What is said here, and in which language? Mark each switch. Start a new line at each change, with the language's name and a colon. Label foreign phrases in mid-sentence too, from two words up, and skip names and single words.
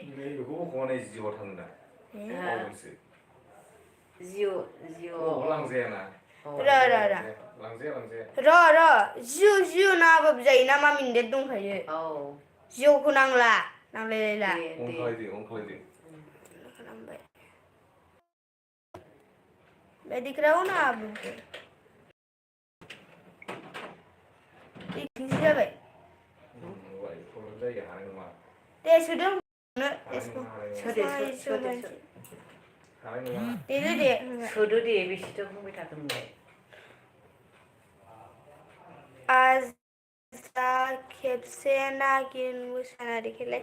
Bodo: बेखौ बख'नानै जिउआव थाङो दा बावदोंसो जिअ लांजायाना जिअ नाङाबाबो जायो ना मामि नेट दंखायो जिअखौ नांलायलायला अनखालायदो
Hindi: मैं दिख रहा हूँ ना आप लोग
Bodo: जाबाय दे सोदों सोदो दे बेसेथो बुंबाय थागोन नोंलाय आज खेबसे नागिन मोसानायखौलाय